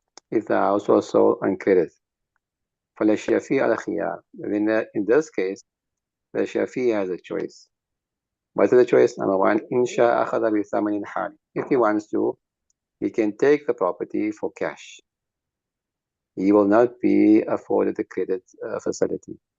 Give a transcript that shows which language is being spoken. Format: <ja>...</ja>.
<en>If the house was sold on credit,</en> <ar>فالشافعي على خيار.</ar> <en>In this case, the Shafi has a choice. What is the choice? Number one,</en> <ar>إن شاء أخذ بثمن حال.</ar> <en>If he wants to, he can take the property for cash. He will not be afforded the credit facility.</en>